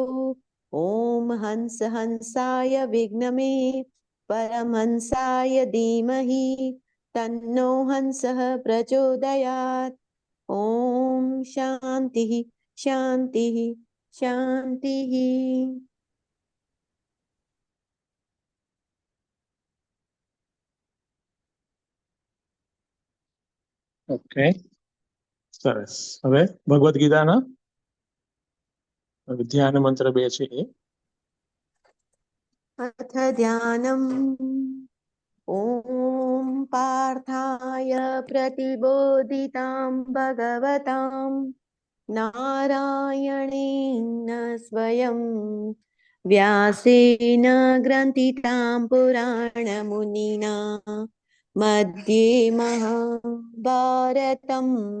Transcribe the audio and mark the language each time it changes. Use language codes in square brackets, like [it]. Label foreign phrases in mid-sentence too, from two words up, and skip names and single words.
[sa] ॐ हंस हंसाय विद्महे परमहंसाय धीमहि तन्नो हंसः प्रचोदयात्। ॐ शान्तिः शान्तिः शान्तिः। [gu] ओके, સરસ. હવે ભગવદ્ ગીતાના ધ્યાન મંત્ર 2 છે એ. [sa] अथ ध्यानम्। ॐ पार्थाय प्रतिबोधितां भगवतां नारायणेन स्वयं व्यासेन ग्रन्थितां पुराणमुनिना मध्ये महाभारतम्